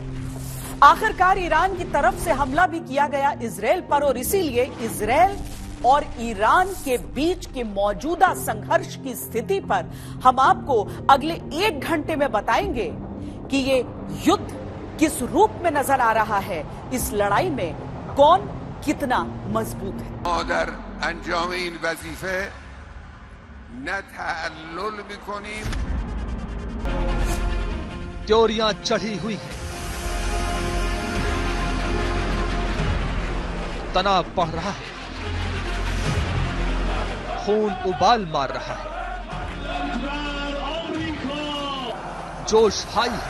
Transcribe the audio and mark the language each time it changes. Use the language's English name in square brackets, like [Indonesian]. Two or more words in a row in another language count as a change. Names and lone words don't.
[Hindi] आखिरकार ईरान की तरफ से हमला भी किया गया इजराइल पर और इसीलिए इजराइल और ईरान के बीच के मौजूदा संघर्ष की स्थिति पर हम आपको अगले 1 घंटे में बताएंगे कि ये युद्ध किस रूप में नजर आ रहा है। इस लड़ाई में कौन कितना मजबूत है। [Persian] در انجام این وظیفه نه تعلل می‌کنیم [Hindi] त्योरियां चढ़ी हुई हैं, तनाव बढ़ रहा है, खून उबाल मार रहा है, जोश हाई है।